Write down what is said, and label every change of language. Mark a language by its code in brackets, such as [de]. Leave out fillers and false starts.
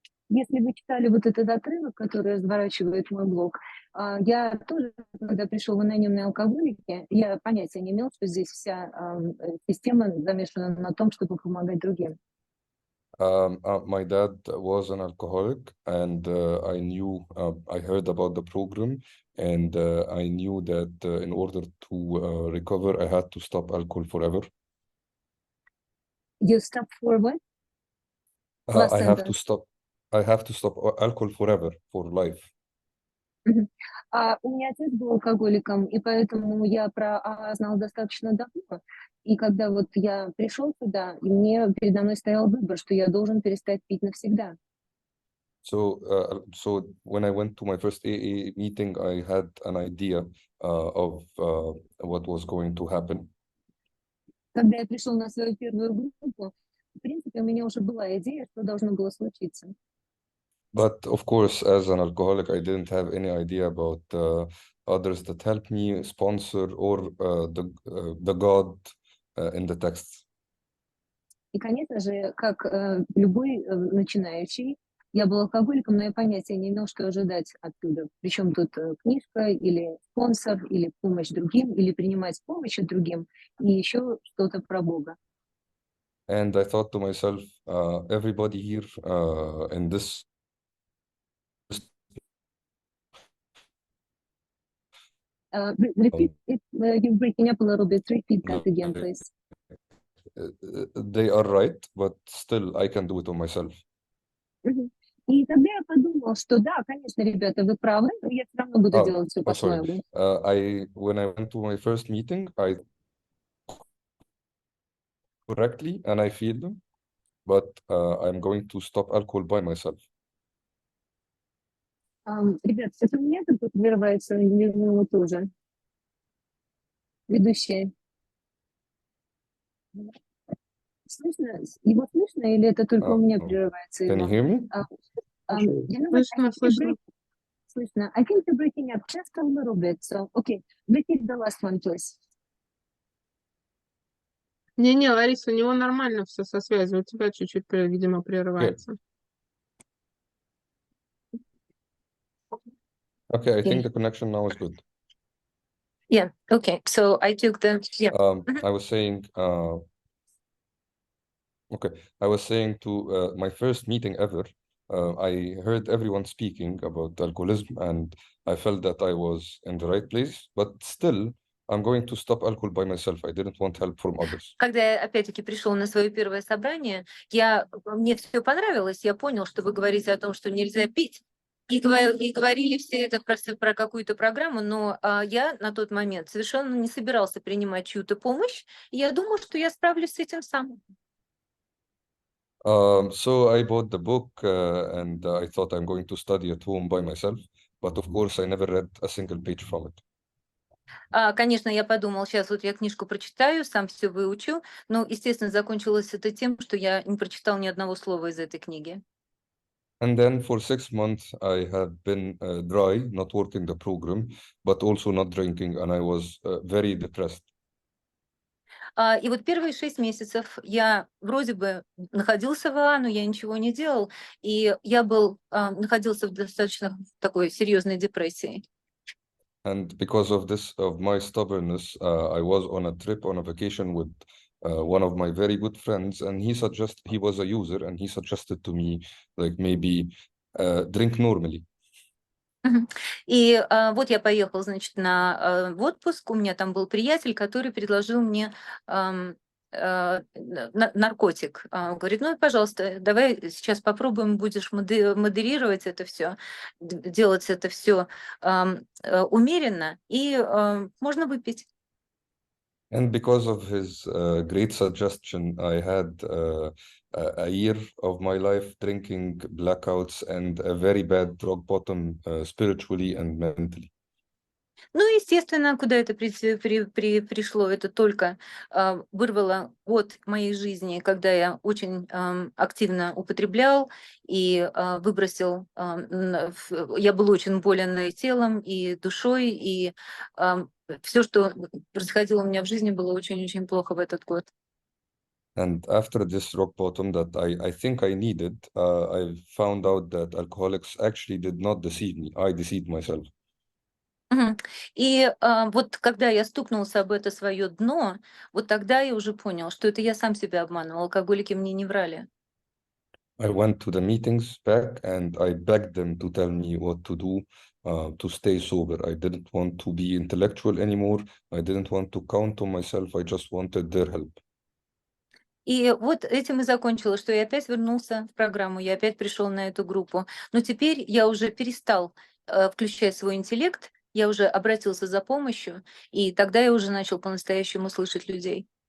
[ru] Если вы читали вот этот отрывок, который разворачивает мой блог, я тоже, когда пришел в анонимные алкоголики, я понятия не имел, что здесь вся система замешана на том, чтобы помогать другим. [en] My dad was an alcoholic, and I heard about the program, and I knew that in order to recover, I had to stop alcohol forever. You stop for what? Last I have to sentence. stop. I have to stop alcohol forever, for life. Мгм. [ru] У меня отец был алкоголиком, и поэтому я про знала достаточно давно. И когда вот я пришел туда, и передо мной стоял выбор, что я должен перестать пить навсегда. [en] So when I went to my first AA meeting, I had an idea of what was going to happen. [ru] Когда я пришел на свою первую группу, в принципе, у меня уже была идея, что должно было случиться. [en] But of course, as an alcoholic, I didn't have any idea about others that helped me, sponsor, or the God in the texts. [ru] И, конечно же, как любой начинающий, я был алкоголиком, но я понятия не имел, что ожидать оттуда. Причем тут книжка или спонсор, или помощь другим, или принимать помощь от другим, и еще что-то про Бога. [en] And I thought to myself, everybody here in this Repeat it. You're breaking up a little bit. Repeat that again, please. They are right, but still I can do it on myself. [ru] И тогда я подумал, что да, конечно, ребята, вы правы, но я все равно буду делать все [en] Sorry. [ru] по-своему. [en] When I went to my first meeting, I correctly and I feel them, but I'm going to stop alcohol by myself. [ru] Ребят, это у меня тут прерывается, или у него тоже? Ведущие. Слышно? Его слышно или это только у меня прерывается [en] Can you hear me? [ru] Слышно, слышно. Слышно. [en] I think you're breaking up just a little bit. So, okay, repeat the last one, please. [ru] Не-не, Лариса, у него нормально все со связью. У тебя чуть-чуть, видимо, прерывается. [en] Okay, I think the connection now is good. Yeah, okay. So I took the... Yeah. I was saying, I was saying to my first meeting ever, I heard everyone speaking about alcoholism and I felt that I was in the right place, but still, I'm going to stop alcohol by myself. I didn't want help from others. [ru] Когда я опять-таки пришел на свое первое собрание, мне все понравилось, я понял, что вы говорите о том, что нельзя пить, и говорили все это про какую-то программу, но я на тот момент совершенно не собирался принимать чью-то помощь, и я думал, что я справлюсь с этим сам. [en] So I bought the book and I thought I'm going to study at home by myself, but of course I never read a single page from it. [ru] Конечно, я подумал, сейчас вот я книжку прочитаю, сам все выучу, но, естественно, закончилось это тем, что я не прочитал ни одного слова из этой книги. [en] And then for 6 months, I have been dry, not working the program, but also not drinking, and I was very depressed. [ru] И вот первые 6 месяцев я вроде бы находился в АА, но я ничего не делал, и я находился в достаточно такой серьезной депрессии. [en] And because of this, of my stubbornness, I was on a trip, on a vacation with one of my very good friends, and he was a user, and he suggested to me, like, maybe drink normally. [ru] И вот я поехал, значит, в отпуск, у меня там был приятель, который предложил мне наркотик. Говорит, ну, пожалуйста, давай сейчас попробуем, будешь модерировать это все, делать это все умеренно, и можно выпить. [en] And because of his great suggestion, I had a year of my life drinking blackouts and a very bad rock bottom spiritually and mentally. [ru] Ну, естественно, куда это пришло, это только вырвало год моей жизни, когда я очень активно употреблял и выбросил, я был очень болен и телом, и душой, и все, что происходило у меня в жизни, было очень-очень плохо в этот год. [en] And after this rock bottom that I think I needed, I found out that alcoholics actually did not deceive me. I deceived myself. [ru] И вот когда я стукнулся об это свое дно, вот тогда я уже понял, что это я сам себя обманывал, алкоголики мне не врали. [en] I went to the meetings back and I begged them to tell me what to do to stay sober. I didn't want to be intellectual anymore. I didn't want to count on myself. I just wanted their help. [ru] И вот этим и закончилось, что я опять вернулся в программу, я опять пришел на эту группу. Но теперь я уже перестал включать свой интеллект, я уже обратился за помощью, и тогда я уже начал по-настоящему слышать людей.